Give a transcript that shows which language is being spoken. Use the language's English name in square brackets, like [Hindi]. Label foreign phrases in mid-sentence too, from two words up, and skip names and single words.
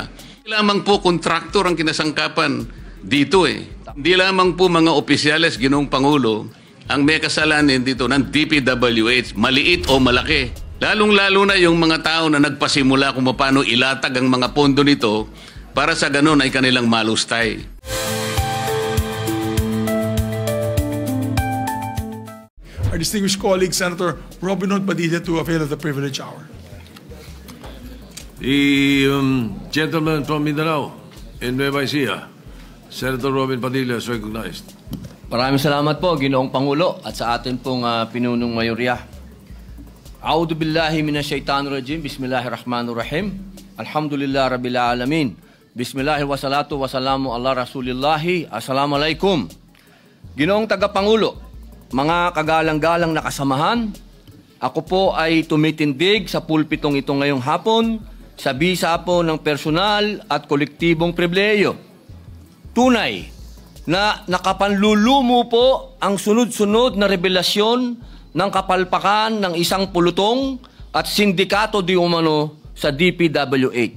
[Filipino] Hindi lamang po kontraktor ang kinasangkapan dito eh. Hindi lamang po mga opisyales, Ginoong Pangulo, ang may kasalanan dito ng DPWH, maliit o malaki. Lalong-lalo na yung mga tao na nagpasimula kung paano ilatag ang mga pondo nito para sa ganun ay kanilang malustay. [English] Our distinguished colleague, Senator Robin Hood Padilla, to avail of the privilege hour. The gentleman from Mindanao in Nueva Ecija, Senator Robin Padilla, is recognized. [Filipino] Maraming salamat po, Ginoong Pangulo, at sa atin pong pinunong mayorya. [Arabic] أعوذ بالله من الشيطان الرجيم. بسم الله الرحمن الرحيم. الحمد لله رب العالمين. بسم الله والصلاة والسلام على رسول الله. Assalamualaikum. [Filipino] Ginoong Tagapangulo, mga kagalang-galang na kasamahan, ako po ay tumitindig sa pulpitong ito ngayong hapon sa bisa po ng personal at kolektibong pribileyo. Tunay na nakapanlulumo po ang sunod-sunod na revelasyon ng kapalpakan ng isang pulutong at sindikato di umano sa DPWH.